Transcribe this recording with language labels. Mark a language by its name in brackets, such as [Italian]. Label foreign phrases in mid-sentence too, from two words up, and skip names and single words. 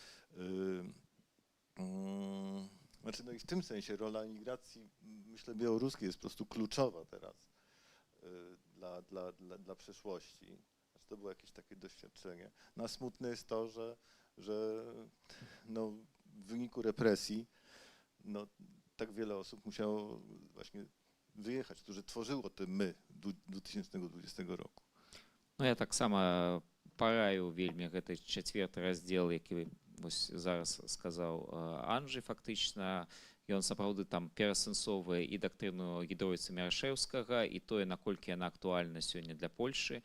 [Polish] Znaczy, no i w tym sensie rola emigracji, myślę, białoruskiej jest po prostu kluczowa teraz dla przyszłości. Znaczy, to było jakieś takie doświadczenie. No a smutne jest to, że no, w wyniku represji no, tak wiele osób musiało właśnie wyjechać, którzy tworzyło te my 2020 roku. [Belarusian] Ну, я так само параю вельмі гэты 4-й раздзел, які вось зараз сказаў Анджей, фактычна ён сапраўды там перасэнсоўвае і дактрыну Гідроіца Мярашэўскага, і тое, наколькі яна актуальна сёння для Польшы.